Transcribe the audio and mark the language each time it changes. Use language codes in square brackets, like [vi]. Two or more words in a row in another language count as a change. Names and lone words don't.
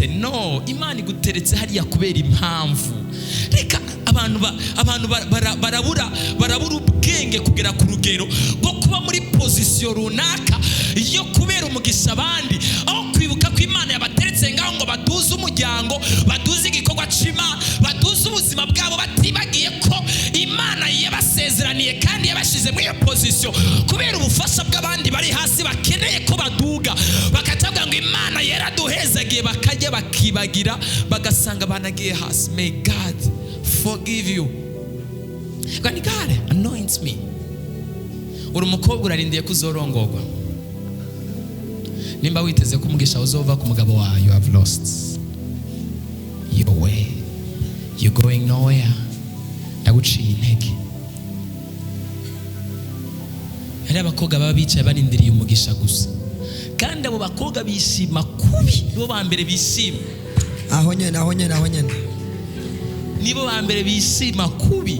[rn] No, Imana iguteretse hariya kubera impamvu. Reka abantu barabura ubwenge kugera ku rugero rwo kuba muri position runaka yo kubera umugisha abandi, aho kwibuka ko Imana yabateretse ngaho ngo baduze umuryango, baduze igikorwa c'Imana, baduze ubuzima bwabo, batibagiye ko Imana yabasezeraniye kandi yabashize muri iyo position kubera ubufasha bw'abandi bari hasi bakeneye ko baduga. Bakatabwa ngo Imana yaraduhezagiye, bakajya bakibagira bagasanga banagiye hasi. [en] May God forgive you. God anoints me. [rn] Uri umukobwa urarindiye kuzorongorwa, nimba witeze ko umugisha uzova ku mugabo wawe, [en] you have lost your way, you're going nowhere. [rn] Ndaguciye intege. Hari abakobwa baba bicaye barindiriye umugisha gusa, kandi abo bakobwa bishima kubi, nibo ba mbere bishima. Aho nyene nibo ba mbere bishima kubi.